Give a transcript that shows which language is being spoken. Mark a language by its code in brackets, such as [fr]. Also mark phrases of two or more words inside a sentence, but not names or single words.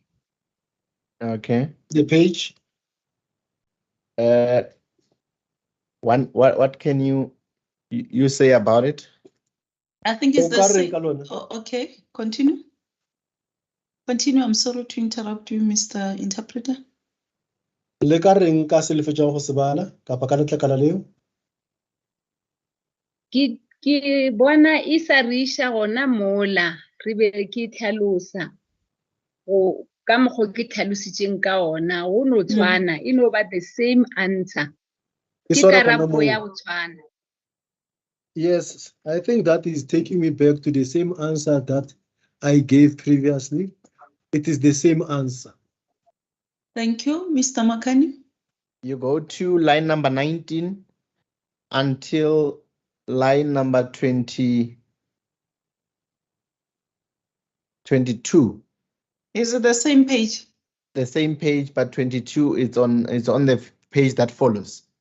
[en] Okay. The page. What can you say about it? I think it's the [tn] O ka reng [en] same. [tn] ka lona? [en] Okay, continue. Continue. I'm sorry to interrupt you, Mr. Interpreter. [tn] Le ka reng ka se le fetjang go se bala kapa ka letlakala leo? Ke bona e sa re isha gona mola re be ke tlhalosa go ka mokgwa ke tlhalositseng ka ona go no tshwana e no ba [en] the same answer [tn] ke karabo ya go tshwana. [en] Yes, I think that is taking me back to the same answer that I gave previously. It is the same answer. Thank you, Mr. Makani. You go to line number 19 until line number 22. Is it the same page? The same page, but 22 is on the page that follows.